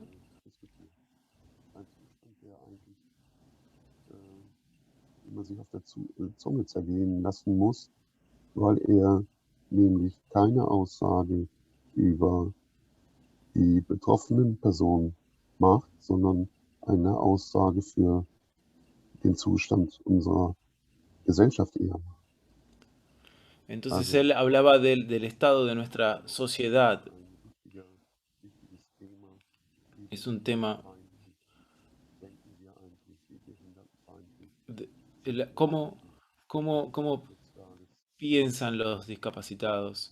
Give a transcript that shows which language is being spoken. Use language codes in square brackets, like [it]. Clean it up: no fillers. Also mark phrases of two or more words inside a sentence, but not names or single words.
[de] ein Zustand, der eigentlich man sich auf der Zunge zergehen lassen muss, weil er nämlich keine Aussage über die betroffenen Personen macht, sondern eine Aussage für den Zustand unserer Gesellschaft eher macht. [es] Entonces él hablaba del estado de nuestra sociedad. Es un tema cómo piensan los discapacitados.